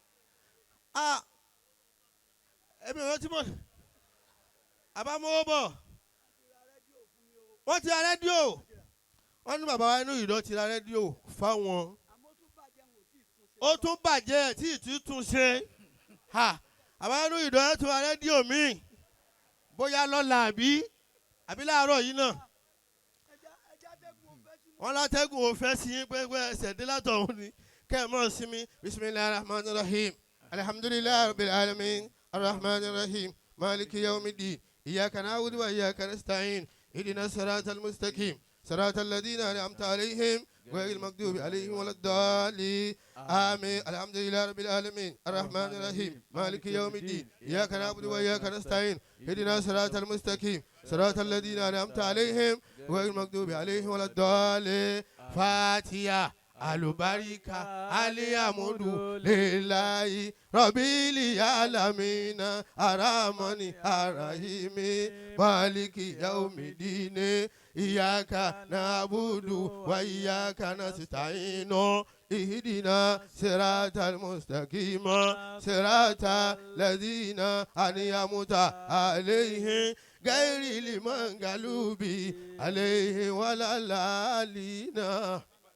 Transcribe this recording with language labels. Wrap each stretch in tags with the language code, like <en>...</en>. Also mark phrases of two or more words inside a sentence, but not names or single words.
<yo>ẹ̀mí ọ̀rọ̀ tí mo àbámọ́wọ́ bọ̀ wọ́n ti ra rédíò wọ́n ní bàbá wa inú ìdọ́ ti ra rédíò fáwọn ó tún bàjẹ́ tí ì tún ṣe àbá inú ìdọ́ ẹ̀ tún ra rédíò míì bóyá lọ́la àbí láàárọ̀ yìí náà wọ́n látẹ́gùn òfẹ́ sí yín pẹ́pẹ́ ẹsẹ̀ dé látọ̀hún ni kẹ́ ẹ̀ mọ́ sí mi</yo> <ar>بسم الله الرحمن الرحيم الحمد لله رب العالمين الرحمن الرحيم مالك يوم الدين إياك نعبد وإياك نستعين اهدنا الصراط المستقيم صراط الذين أنعمت عليهم غير المغضوب عليهم ولا الضالين آمين الحمد لله رب العالمين الرحمن الرحيم مالك يوم الدين إياك نعبد وإياك نستعين اهدنا الصراط المستقيم صراط الذين أنعمت عليهم غير المغضوب عليهم ولا الضالين فاتحة alubarika الحمد لله رب العالمين الرحمن الرحيم مالك يوم الدين إياك نعبد وإياك نستعين اهدنا الصراط المستقيم صراط الذين أنعمت عليهم غير المغضوب عليهم ولا الضالين</ar>